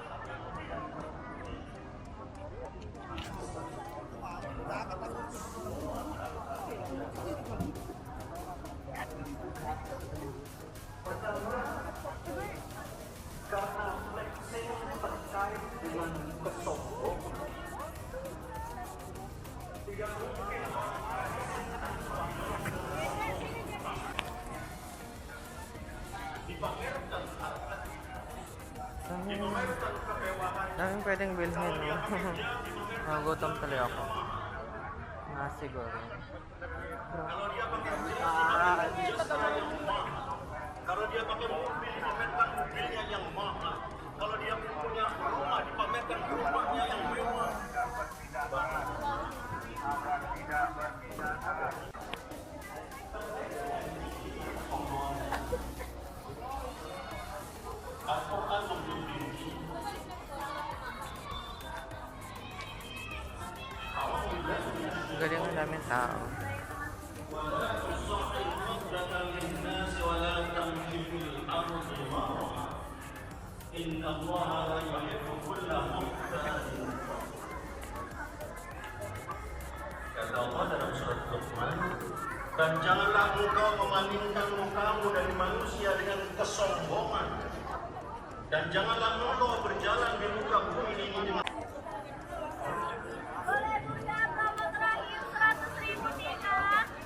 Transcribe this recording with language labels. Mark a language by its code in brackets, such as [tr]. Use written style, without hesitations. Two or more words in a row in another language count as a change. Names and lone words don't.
[id] Karena flexing terkait dengan kesombongan. Tidak mungkin dipamerkan harta, dipamerkan kemewahan. [tl] Daming pwedeng bilhin. Nagutom tuloy ako. Nasi goreng. [id] Kalau dia pakai kalau dia pakai mobil dipamerkan mobilnya yang mahal. Kalau dia punya rumah dipamerkan rumahnya yang mewah. Al-Quran membimbing [tl] Galing ang daming tao. [ar] إن الله لا يحب كل مختال. [id] Kata Allah dalam surat Luqman, dan janganlah engkau memalingkan mukamu dari manusia dengan kesombongan, dan janganlah engkau berjalan di muka bumi ini dengan Boleh Bunda, promo terakhir 100.000 nih Kak.